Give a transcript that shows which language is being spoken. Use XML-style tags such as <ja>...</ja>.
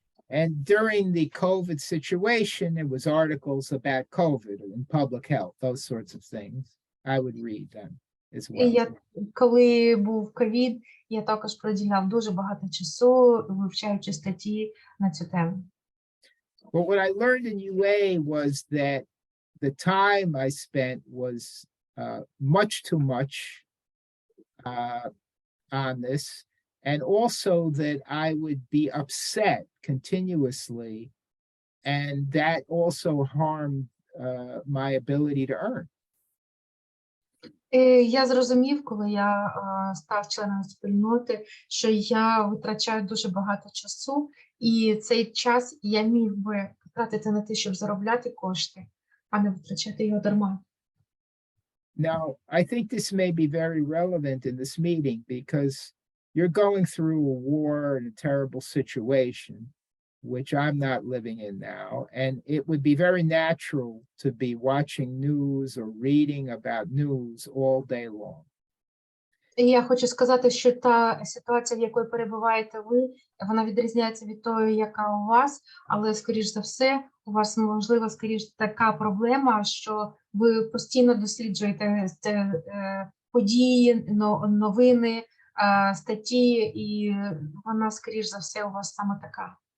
<en>And during the COVID situation, it was articles about COVID and public health, those sorts of things. I would read them as well.</en> <uk>Коли був ковід, я також приділяв дуже багато часу, вивчаючи статті на цю тему.</uk> <en>But what I learned in UA was that the time I spent was much too much on this, and also that I would be upset continuously, and that also harmed my ability to earn.</en> <uk>Я зрозумів, коли я став членом спільноти, що я витрачаю дуже багато часу, і цей час я міг би потратити на те, щоб заробляти кошти, а не витрачати його дарма.</uk> <en>Now, I think this may be very relevant in this meeting because you're going through a war and a terrible situation, which I'm not living in now. And it would be very natural to be watching news or reading about news all day long.</en> <uk>І я хочу сказати, що та ситуація, в якій перебуваєте ви, вона відрізняється від тої, яка у вас, але, скоріш за все, у вас, можливо, скоріш така проблема, що ви постійно досліджуєте події, новини, статті, і вона, скоріш за все, у вас саме така.</uk>